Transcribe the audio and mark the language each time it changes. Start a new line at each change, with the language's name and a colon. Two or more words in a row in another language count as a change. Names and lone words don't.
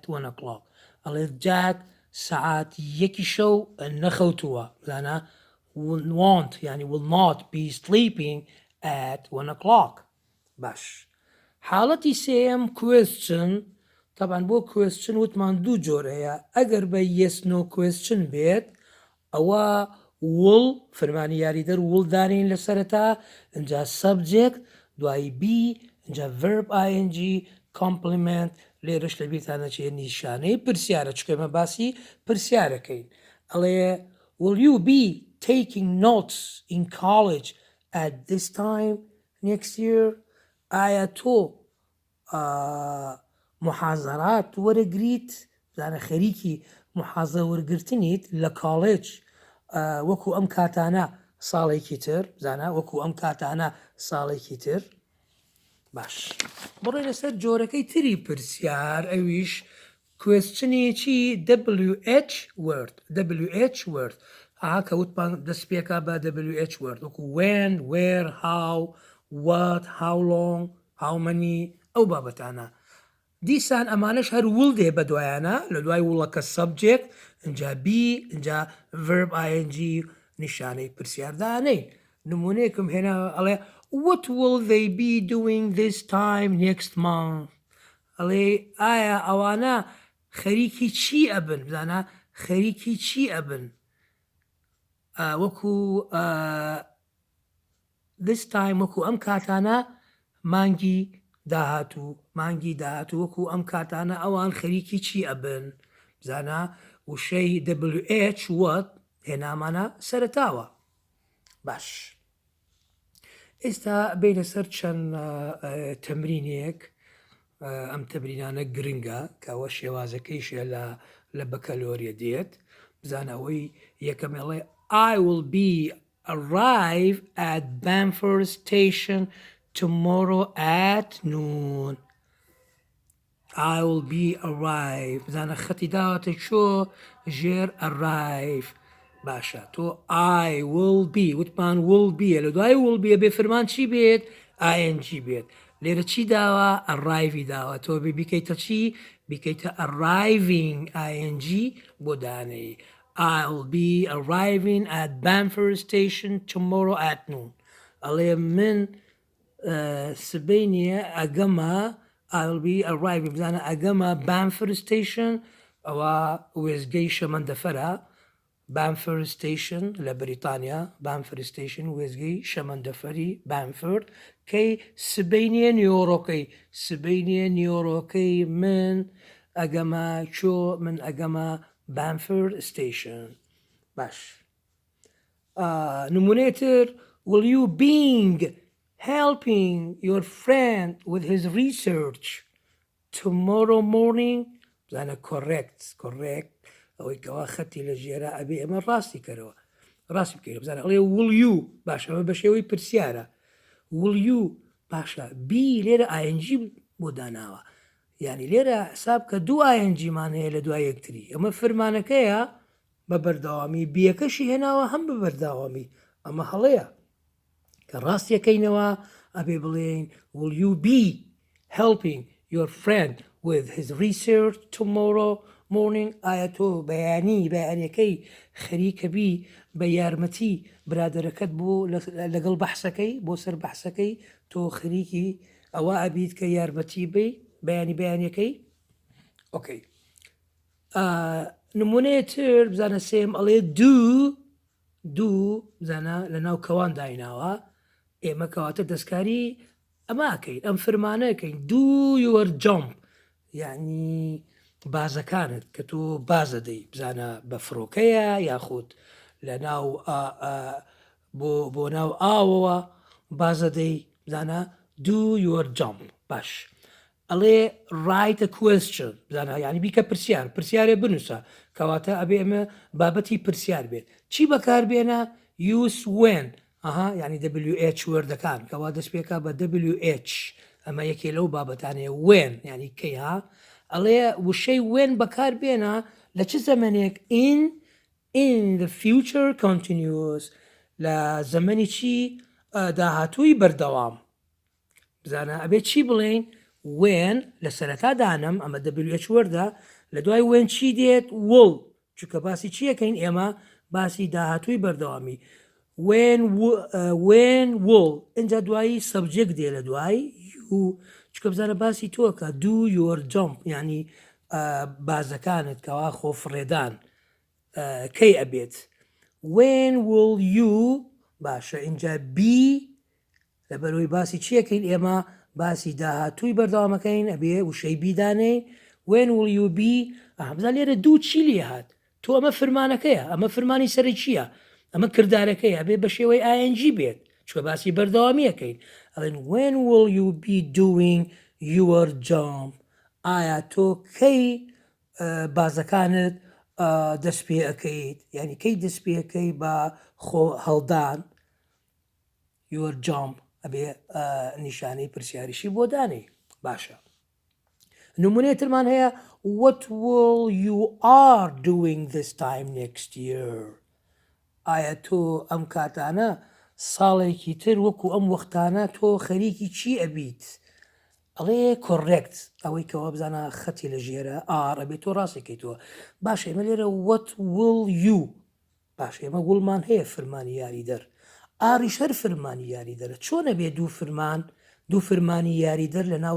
English: 1 o'clock
Central Kurdish: ئەڵێ جاک سعات یەکی شەو نەخەوتووە بزانە won't يعني
English: will not be sleeping at 1 o'clock
Central Kurdish: باش حاڵەتی سێم question طبعا بۆ question وتمان دوو جۆر هەیە ئەگەر بە yes
English: no question
Central Kurdish: بێت ئەوە will فەرمانی یاریدەر will دارین لە سەرەتا اینجا subject دوایی be اینجا verb ING complement لێرەش لە بیرتانە چێ نیشانەی پرسیارە چکەمە باسی پرسیارەکەین ئەڵێ
English: will you be taking notes in college at this time next year
Central Kurdish: ئایا تۆ محازەرات وەرەگریت زانە خەریکی محازە وەرگرتنیت لە کاڵێج وەکو ئەم کاتانە ساڵێکی تر زانە وەکو ئەم کاتانە ساڵێکی تر باش بڕێ لەسەر جۆرەکەی تری پرسیار ئەویش کوێستنێکی
English: WH word
Central Kurdish: کەوتمان دەست پێکا بە
English: WH word
Central Kurdish: وەکو
English: when, where, how, what, how long, how many
Central Kurdish: ئەو بابەتانە دیسان ئەمانش هەر will دێ بە دوایانە لە دوای وڵەکە subject اینجا be اینجا verb ING نیشانەی پرسیاردانەی نمونەیەکم هێنا ئەڵێ
English: what will they be doing this time next month
Central Kurdish: ئەڵێ ئایا ئەوانە خەریکی چی ئەبن بزانە خەریکی چی ئەبن وەکو
English: this time
Central Kurdish: وەکو ئەم کاتانە مانگی داهاتوو وەکو ئەم کاتانە ئەوان خەریکی چی ئەبن بزانە وشەی WH what هێنامانە سەرتاوە باش ئێستا بینە سەر چەند تەمرینێک ئەم تەمرینانە گرنگە کەەوە شێوازەکەیشە لە بەکەلۆریە دێت بزانەوەی یەکەمێڵێ
English: I will be arrive at Bamford Station tomorrow at noon. I will be arrive
Central Kurdish: بزانە خەتی داوەتە چۆ ژێر arrive باشە تۆ
English: I will be
Central Kurdish: وتمان
English: will be
Central Kurdish: لە دوای
English: will be
Central Kurdish: بێ فرمان چی بێت ING بێت لێرە چی داوە arrive داوە تۆ بیکەیتە چی بیکەیتە arriving ING بۆ دانەی
English: I will be arriving at Bamford Station tomorrow at noon
Central Kurdish: ئەڵێ من سبەینیە ئەگەمە
English: I will be arriving
Central Kurdish: بزانە ئەگەمە Bamford Station ئەوە وێزگەی شەمەندەفەرە Bamford Station لە بریتانیا Bamford Station وێزگەی شەمەندەفەری Bamford کەی سبەینیە نیۆڕۆکەی من ئەگەمە چۆ من ئەگەمە Bamford Station باش نمونێتر
English: will you being helping your friend with his research tomorrow morning
Central Kurdish: بزانە correct ئەوەی کەوا خەتی لە ژێرە ئەبێ ئەمە ڕاستی کەرەوە ڕاستی بکەیت بزانە ئەڵێ
English: will you
Central Kurdish: باشە ئەمە بە شێوەی پرسیارە
English: will you
Central Kurdish: باشە بی لێرە ING بۆ داناوە یعنی لێرە حساب کە دوو INGمان هەیە لە دوای یەکتری ئەمە فرمانەکەیە بە بەرداوامی بیەکەشی هێناوە هەم بە بەرداوامی ئەمە هەڵەیە کە ڕاستیەکەینەوە ئەبێ بڵێن
English: will you be helping your friend with his research tomorrow morning
Central Kurdish: ئایا تۆ بەیانیەکەی خەریکەبی بە یارمەتی برادەرەکەت بۆ لەگەڵ بەحسەکەی بۆ سەر بەحسەکەی تۆ خەریکی ئەوە ئەبیت کە یارمەتی بی بەیانیەکەی ئۆکەی نمونەیەتر بزانە سێم ئەڵێ دوو بزانە لە ناو کەوان دایناوە ئێمە کەواتە دەستکاری ئەماکەین ئەم فرمانەکەین
English: do your jump
Central Kurdish: یعنی بازەکانت کە تۆ بازە دەی بزانە بە فڕۆکەیە یاخود لە ناو بۆ ناو ئاوەوە بازە دەی بزانە
English: do your jump
Central Kurdish: باش ئەڵێ
English: write a question
Central Kurdish: بزانە یعنی بیکە پرسیارێ بنووسە کەواتە ئەبێ ئەمە بابەتی پرسیار بێت چی بەکاربێنە
English: use when
Central Kurdish: یعنی WH وەردەکان کەوا دەست پێکا بە WH ئەمە یەکێ لەو بابەتانەیە when یعنی کەی ئەڵێ وشەی when بەکاربێنە لە چ زەمانێک
English: in the future continuous
Central Kurdish: لە زەمەنی چی داهاتووی بەردەوام بزانە ئەبێ چی بڵێن when لە سەرەتا دانم ئەمە WH وەردە لە دوای when چی دێت will چونکە باسی چیەکەین ئێمە باسی داهاتووی بەردەوامی when will اینجا دوایی subject دێ لە دوای you چکە بزانە باسی تۆکە do your jump یعنی بازەکانت کەوا خۆفڕێدان کەی ئەبێت
English: when will you
Central Kurdish: باشە اینجا be لەبەرەوەی باسی چیەکەین ئێمە باسی داهاتووی بەردەوامەکەین ئەبێ وشەی بیدانێ
English: when will you be
Central Kurdish: بزان لێرە دوو چی لێ هات تۆ ئەمە فرمانەکەیە ئەمە فرمانی سەری چییە ئەمە کردارەکەی ئەبێ بە شێوەی ING بێت چوە باسی بەردەوامیەکەین ئەڵێن
English: when will you be doing your job
Central Kurdish: ئایا تۆ کەی بازەکانت دەست پێ ئەەکەیت یعنی کەی دەست پێەکەی بە خۆ هەڵدان
English: your job
Central Kurdish: ئەبێ نیشانەی پرسیاریشی بۆ دانێ باشە نمونێترمان هەیە
English: what will you are doing this time next year
Central Kurdish: ئایا تۆ ئەم کاتانە ساڵێکی تر وەکو ئەم وەختانە تۆ خەریکی چی ئەبیت ئەڵێ کۆڕێکت ئەوەی کەوا بزانە خەتی لە ژێرە ئەبێت تۆ ڕاستێکیتەوە باشە ئێمە لێرە
English: what will you
Central Kurdish: باش ئێمە وڵمان هەیە فرمانی یاری دەر ئاریش هەر فرمانی یاریدەرە چۆنە بێ دوو فرمانی یاریدەر لە ناو